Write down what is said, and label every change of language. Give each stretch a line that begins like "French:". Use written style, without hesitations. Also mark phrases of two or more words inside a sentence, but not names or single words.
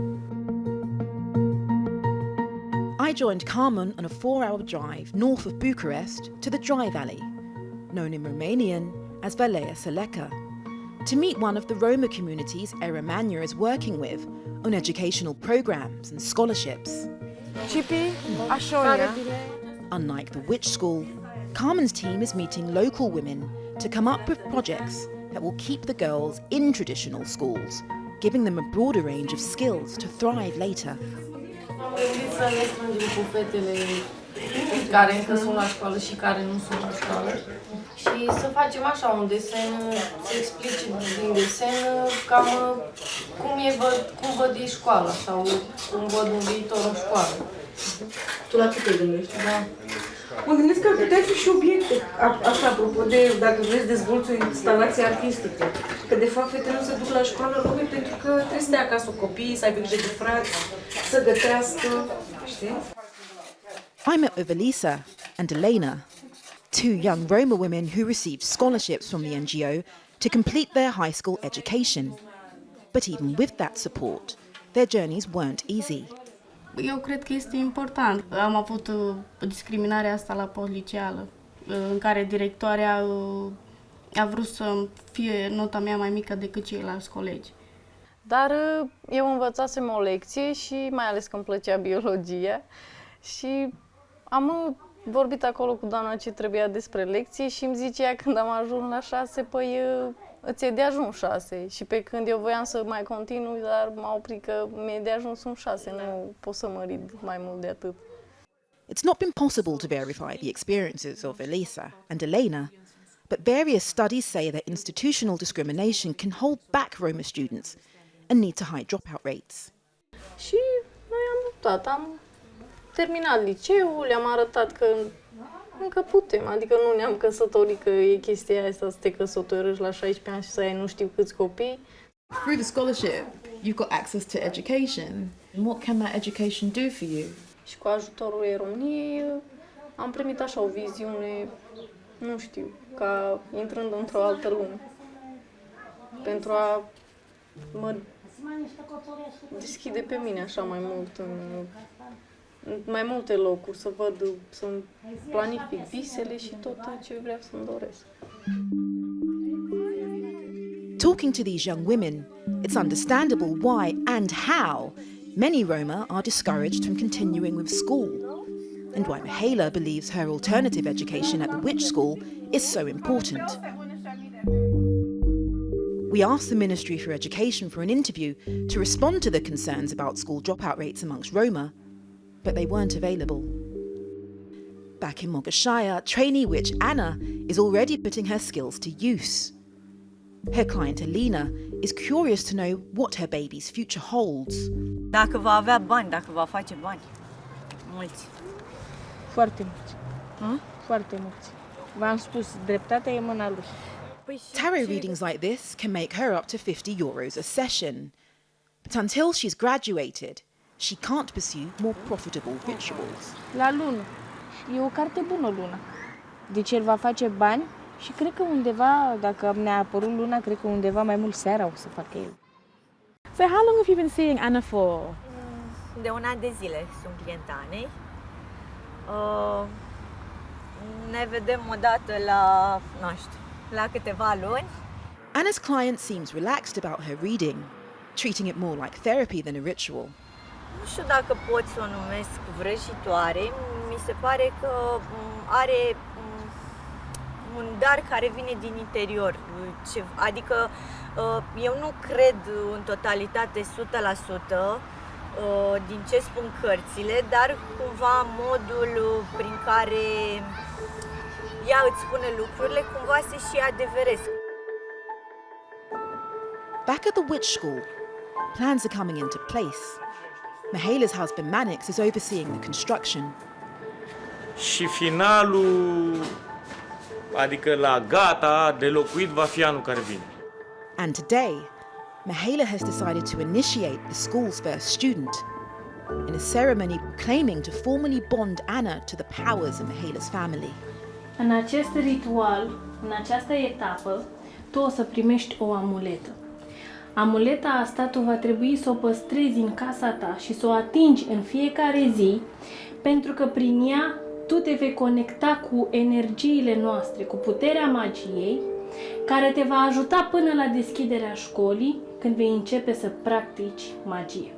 English: I joined Carmen on a 4-hour drive north of Bucharest to the Dry Valley, known in Romanian as Valea Seleca, to meet one of the Roma communities Romania is working with on educational programs and scholarships. Ashionye. Unlike the Witch School, Carmen's team is meeting local women to come up with projects that will keep the girls in traditional schools, giving them a broader range of skills to thrive later.
Romanian: Am gândit să ne strângem cu fetele care încă sunt la școală și care nu sunt la școală și să facem așa un desen, să explice din desen cam cum văd ei școala sau cum văd un viitor în școală. Tu la ce te gândești? Da. Mă gândesc că ar putea fi și obiecte, așa, apropo de dacă vrei să dezvolți o instalație artistică. Că de fapt fetele nu se duc la școală numai pentru că trebuie să dea acasă copiii, să aibă grijă de frați, să gătească, știi?
English: I met with Elisa and Elena, two young Roma women who received scholarships from the NGO to complete their high school education. But even with that support, their journeys weren't easy.
Romanian: Eu cred că este important. Am avut discriminarea asta la postliceală, în care directoarea a vrut să fie nota mea mai mică decât ceilalți colegi. Dar eu învățasem o lecție și mai ales că îmi plăcea biologia și am vorbit acolo cu doamna ce trebuia despre lecție și îmi zicea când am ajuns la 6, păi îți e de ajuns 6 și pe când eu voiam să mai continui, dar m-a oprit că mi-e de ajuns un 6, nu pot să mă rid mai mult de atât.
English: It's not been possible to verify the experiences of Elisa and Elena, but various studies say that institutional discrimination can hold back Roma students and lead to high dropout rates.
Romanian: Și noi am luptat, am terminat liceul, le-am arătat că încă putem, adică nu ne-am căsătorit, că e chestia asta să te căsătorești la 16 ani și să ai nu știu câți copii.
English: Through the scholarship, you've got access to education. What can that education do for you?
Romanian: Și cu ajutorul României am primit așa o viziune, nu știu, ca intrând într-o altă lume. Pentru a mă deschide pe mine așa mai mult în mai multe locuri, să văd, să-mi planific visele și tot ce vreau să-mi doresc.
English: Talking to these young women, it's understandable why and how many Roma are discouraged from continuing with school, and why Mihaela believes her alternative education at the Witch School is so important. We asked the Ministry for Education for an interview to respond to the concerns about school dropout rates amongst Roma, but they weren't available. Back in Mogashaya, trainee witch Anna is already putting her skills to use. Her client Elena is curious to know what her baby's future holds.
Romanian: Dacă va avea bani, dacă va face bani. Mulți. Foarte mulți. Foarte mulți. V-am spus, dreptatea e în mâna lui.
English: Tarot readings like this can make her up to €50 a session. But until she's graduated, she can't pursue more profitable rituals.
Romanian: La lună. E o carte bună luna. Deci el va face bani și cred că undeva, dacă ne-a apărut luna, cred că undeva mai mult seara o să facă el.
English: So how long have you been seeing Anna for?
Romanian: De un an de zile sunt clienta Anei. Ne vedem o dată la câteva luni.
English: Anna's client seems relaxed about her reading, treating it more like therapy than a ritual.
Romanian: Nu știu dacă pot să o numesc vrăjitoare. Mi se pare că are un dar care vine din interior. Adică eu nu cred în totalitate 100% din ce spun cărțile, dar cumva modul prin care ea îți spune lucrurile cumva se și adeveresc.
English: Back at the witch school, plans are coming into place. Mihaela's husband Manix is overseeing the construction.
Romanian: Și finalul, adică la gata de locuit, va fi anul care vine.
English: And today, Mihaela has decided to initiate the school's first student in a ceremony claiming to formally bond Anna to the powers in Mihaela's family.
Romanian: În acest ritual, în această etapă, tu o să primești o amuletă. Amuleta asta tu va trebui să o păstrezi în casa ta și să o atingi în fiecare zi, pentru că prin ea tu te vei conecta cu energiile noastre, cu puterea magiei, care te va ajuta până la deschiderea școlii, când vei începe să practici magie.